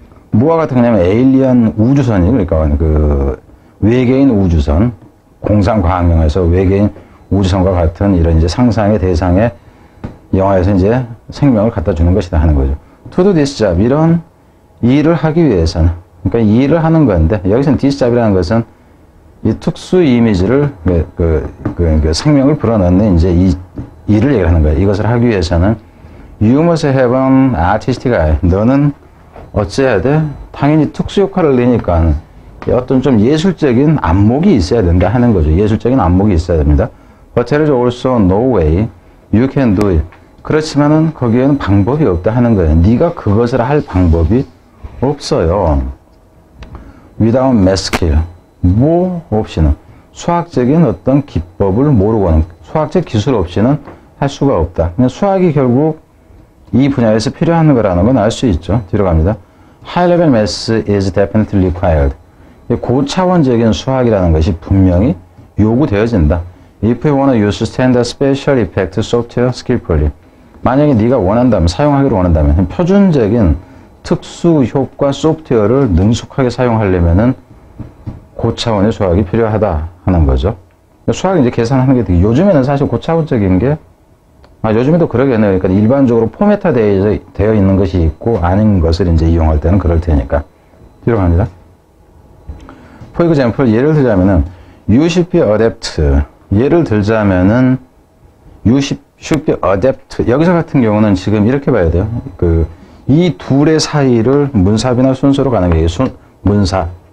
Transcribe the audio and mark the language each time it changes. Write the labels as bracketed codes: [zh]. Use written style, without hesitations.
[ko] 뭐와 같은 거냐면 에일리언 우주선이, 그러니까 외계인 우주선, 공상과학영화에서 외계인 우주선과 같은 이런 상상의 대상의 영화에서 생명을 갖다 주는 것이다 하는 거죠. [en] To do this job, [ko] 이런 일을 하기 위해서는, 그러니까 이 일을 하는 건데, 여기서는 this job이라는 것은 이 특수 이미지를, 생명을 불어넣는 이 일을 얘기하는 거예요. 이것을 하기 위해서는 [en] you must have an artistic eye. [ko] 너는 어째야 돼? 당연히 특수 효과를 내니까 어떤 좀 예술적인 안목이 있어야 된다 하는 거죠. 예술적인 안목이 있어야 됩니다. [en] But there is also no way you can do it. [ko] 그렇지만은 거기에는 방법이 없다 하는 거예요. 네가 그것을 할 방법이 없어요. [en] Without math skill. [ko] 뭐 없이는, 수학적인 어떤 기법을 모르고는, 수학적 기술 없이는 할 수가 없다. 그냥 수학이 결국 이 분야에서 필요한 거라는 건 알 수 있죠. 뒤로 갑니다. [en] High level math is definitely required. [ko] 고차원적인 수학이라는 것이 분명히 요구되어진다. [en] If you want to use standard special effect software skillfully. [ko] 만약에 네가 원한다면, 사용하기를 원한다면 표준적인 특수 효과 소프트웨어를 능숙하게 사용하려면은 고차원의 수학이 필요하다 하는 거죠. 수학이 계산하는 게 되게, 요즘에는 사실 고차원적인 게, 요즘에도 그러겠네요. 그러니까 일반적으로 포맷화 되어 있는 것이 있고 아닌 것을 이용할 때는 그럴 테니까. 뒤로 갑니다. [en] For example, [ko] 예를 들자면은 [en] you should be adept. 예를 들자면은 you should be adept. [ko] 여기서 같은 경우는 지금 이렇게 봐야 돼요. 이 둘의 사이를 문사비나 순서로 가는 게 문사.